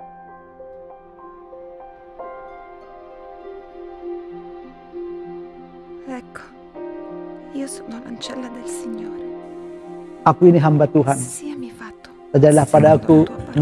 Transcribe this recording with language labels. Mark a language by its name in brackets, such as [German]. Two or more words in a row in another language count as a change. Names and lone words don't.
[Italian] Ecco, io sono l'ancella del Signore. [Indonesian] Aku ini hamba Tuhan. [Italian] Siami fatto. [Indonesian] Terjadilah padaku [Italian] secondo tua parola.